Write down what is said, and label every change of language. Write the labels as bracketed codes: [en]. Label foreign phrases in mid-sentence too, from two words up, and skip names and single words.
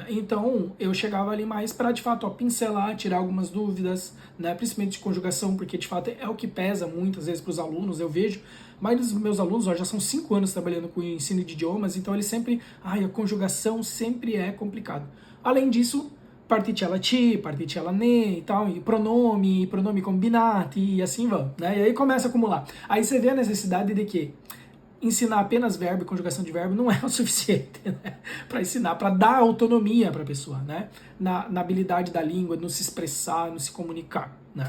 [pt] Então, eu chegava ali mais para, de fato, ó, pincelar, tirar algumas dúvidas, né, principalmente de conjugação, porque, de fato, é o que pesa muitas vezes para os alunos. Eu vejo, a maioria dos meus alunos, ó, já são 5 anos trabalhando com o ensino de idiomas, então eles sempre, a conjugação sempre é complicado. Além disso, [it] particella ti, particella ne [pt] e tal, e [it] pronome combinati [pt] e assim vão, né? E aí começa a acumular. Aí você vê a necessidade de que ensinar apenas verbo e conjugação de verbo não é o suficiente, né? Para ensinar, para dar autonomia para a pessoa, né? Na habilidade da língua, no se expressar, no se comunicar, né?